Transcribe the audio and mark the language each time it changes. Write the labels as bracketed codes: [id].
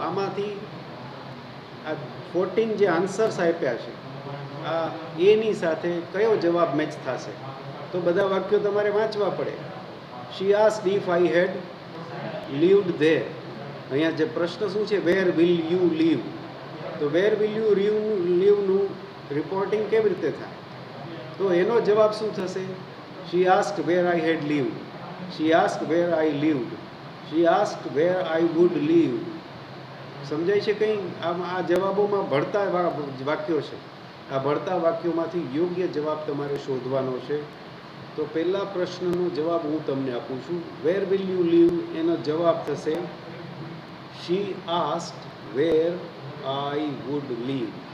[gu] આમાંથી આ 14 જે આન્સર્સ આપ્યા છે આ એની સાથે કયો જવાબ મેચ થશે? તો બધા વાક્યો તમારે વાંચવા પડે. [en] She asked if I had lived there. [gu] અહીંયા જે પ્રશ્ન શું છે? [en] Where will you live. [gu] તો [en] where will you લીવનું [gu] રિપોર્ટિંગ કેવી રીતે થાય? તો એનો જવાબ શું થશે? [en] She asked where I had lived. She asked where I lived. She asked where I would live. [gu] સમજાય છે કંઈ? આ જવાબોમાં ભળતા વાક્યો છે. આ ભળતા વાક્યોમાંથી યોગ્ય જવાબ તમારે શોધવાનો છે. તો પહેલા પ્રશ્નનો જવાબ હું તમને આપું છું. [en] where will you live [gu] એનો જવાબ થશે [en] She asked where I would live.